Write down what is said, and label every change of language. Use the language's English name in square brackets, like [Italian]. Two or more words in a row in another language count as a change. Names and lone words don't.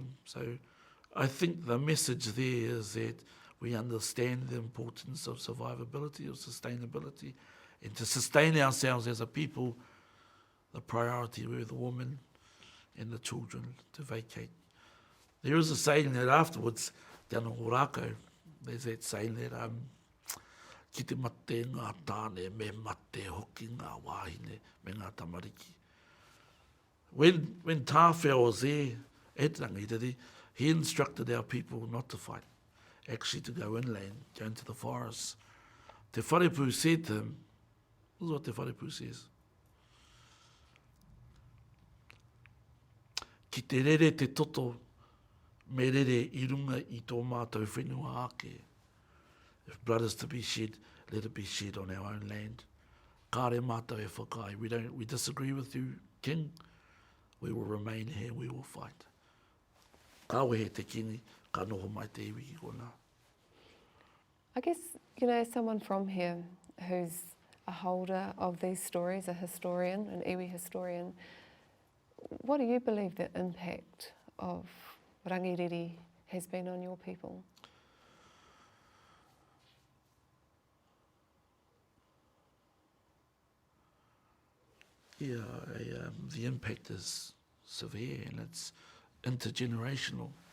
[English] So I think the message there is that we understand the importance of survivability, of sustainability, and to sustain ourselves as a people, the priority were the women and the children to vacate. There is a saying that afterwards, down in Horako, there's that saying that [Māori] ki te mate ngā tāne me mate hoki ngā wāhine me ngā tamariki. [English] When Tāwhia was there at Rangiriri, he instructed our people not to fight, actually to go inland, go into the forests. Te Wharepu said to him, this is what Te Wharepu says, [Māori] ki te rere te toto, me rere I runga I tō mātou whenua ake. [English] If blood is to be shed, let it be shed on our own land. [Māori] Kāre mātou e whakai. [English] We disagree with you, King. We will remain here, we will fight. [Māori] Ka wehe te kini, ka noho mai te iwi ki kona. [English] I guess, someone from here who's a holder of these stories, a historian, an iwi historian, what do you believe the impact of rangiriri has been on your people? Yeah, the impact is severe and it's intergenerational.